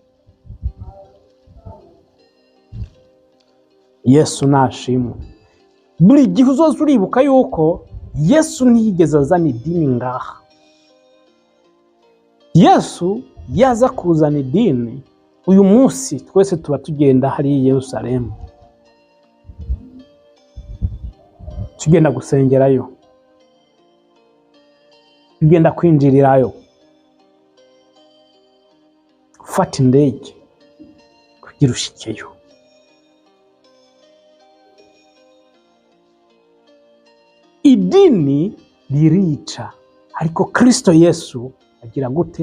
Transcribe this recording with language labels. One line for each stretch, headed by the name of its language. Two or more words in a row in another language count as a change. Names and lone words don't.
Rundi: Yesu nashimwe. Buri gihe uzoza uribuka yuko Yesu ntiyigeze azana idini ngaha. Yesu yaza kuzana idini, uyu munsi twese tuba tugenda hari i Yerusalemu, tugenda gusengerayo, tugenda kwinjirirayo, ufata indege kugira ushikeyo. Idini ririca, ariko Kristo Yesu agira gute?